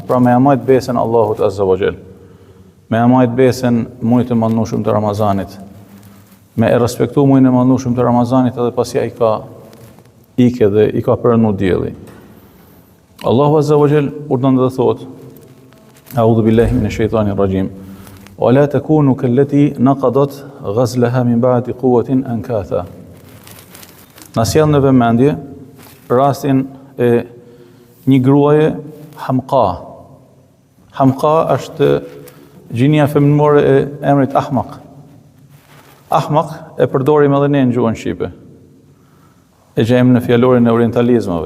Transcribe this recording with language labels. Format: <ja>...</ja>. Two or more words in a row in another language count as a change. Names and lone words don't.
<sq>Pra me majt besën Allahut</sq> <ar>عز وجل,</ar> <sq>me majt besën muajit të mëndueshëm të Ramazanit, me e respektu muajin e mëndueshëm të Ramazanit edhe pasi ai ka ike dhe i ka përënu dielli. Allahu</sq> <ar>عز وجل</ar> <sq>urdhon dhe thot:</sq> <ar>أعوذ بالله من الشيطان الرجيم. ولا تكونوا كالتي نقضت غزلها من بعد قوة أنكاثا.</ar> <sq>Na sjell në vëmendje rastin e një gruaje Hamqa. Hamqa është gjinia femërore e emrit Ahmaq. Ahmaq e përdorim edhe ne në gjuhën shqipe. E gjejmë në fjalorin e orientalizmave.</sq>